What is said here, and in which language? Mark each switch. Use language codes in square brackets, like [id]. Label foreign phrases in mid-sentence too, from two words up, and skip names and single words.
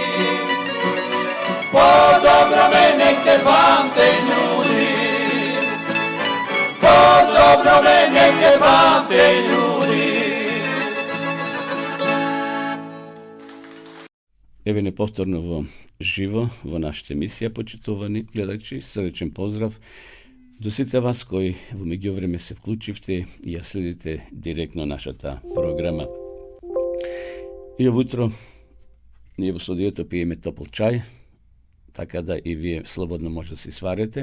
[sr] Po dobrome nek te pamte ljudi, po dobrome nek te pamte ljudi. [mk] Ево неповторно во живо, во нашата емисија, почитувани гледачи, срдечен поздрав до сите вас кои во меѓувреме се вклучивте и ја следите директно нашата програма. И овутро ние во студиото пиеме топол чај, така да и вие слободно може да си сварете.